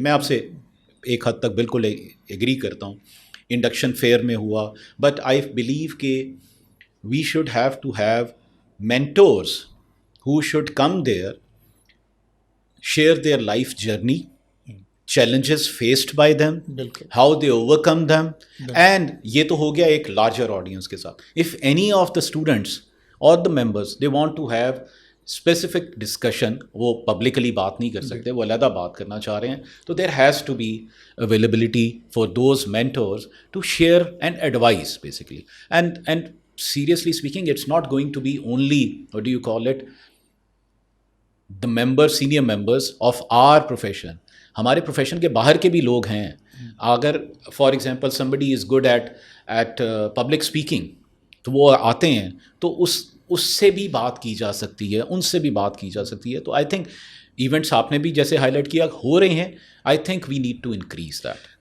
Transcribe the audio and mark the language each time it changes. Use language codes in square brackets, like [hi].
[ur] میں آپ سے ایک حد تک بالکل ایگری کرتا ہوں. انڈکشن فیئر میں ہوا, [en] but I believe کہ we should have to have mentors who should come there, share their life journey, challenges faced by them, how they overcome them, and [ur] یہ تو ہو گیا ایک [en] larger audience [ur] کے ساتھ. [en] If any of the students or the members they want to have specific discussion, [ur] وہ publicly بات نہیں کر سکتے, وہ علیحدہ بات کرنا چاہ رہے ہیں, [en] تو there has to be availability for those mentors to share and advise basically. And seriously speaking, it's not going to be only, what do you call it, the members, senior members of our profession. [ur] ہمارے profession کے باہر کے بھی لوگ ہیں. اگر [en] for example somebody is good at public speaking, [ur] تو وہ آتے ہیں, تو اس سے بھی بات کی جا سکتی ہے, ان سے بھی بات کی جا سکتی ہے. [en] تو I think events [ur] آپ نے بھی جیسے [en] highlight [ur] کیا ہو رہے ہیں, [en] I think we need to increase that.